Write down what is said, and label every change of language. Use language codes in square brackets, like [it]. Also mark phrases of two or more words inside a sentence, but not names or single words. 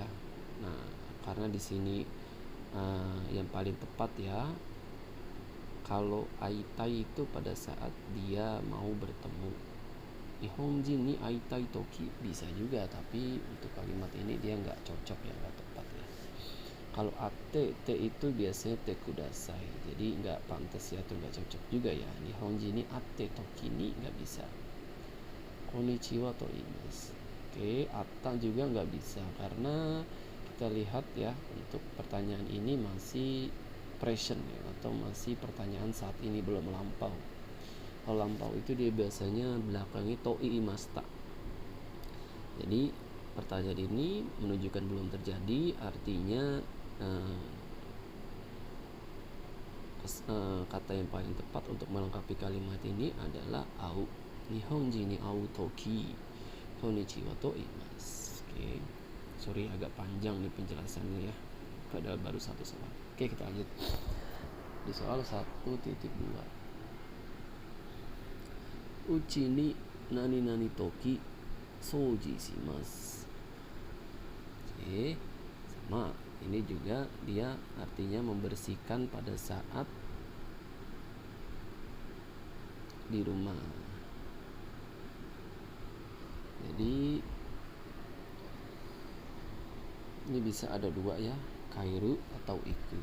[id] Nah, karena di sini yang paling tepat ya, kalau aitai itu pada saat dia mau bertemu. [ja] 日本人に会いたいとき [id] bisa juga, tapi untuk kalimat ini dia nggak cocok ya, nggak tepat ya. Kalau atte, te itu biasanya [ja] てください, [id] jadi nggak pantas ya, atau nggak cocok juga ya. [ja] 日本人に会ってときに [id] nggak bisa. [ja] こんにちはと言います. [id] Oke, atta juga nggak bisa karena kita lihat ya, untuk pertanyaan ini masih present ya, atau masih pertanyaan saat ini, belum lampau. Kalau lampau itu dia biasanya belakangnya [ja] と言いました. [id] Jadi pertanyaan ini menunjukkan belum terjadi, artinya kata yang paling tepat untuk melengkapi kalimat ini adalah au. [ja] 日本人に会うときこんにちはと言います. [id] Oke. Sorry agak panjang nih penjelasannya ya, padahal baru satu soal. Oke, kita lanjut di soal 1.2. [ja] うちに何何とき掃除します. [id] Oke, sama. Ini juga dia artinya membersihkan pada saat di rumah. Jadi ini bisa ada dua ya, kairu atau iku.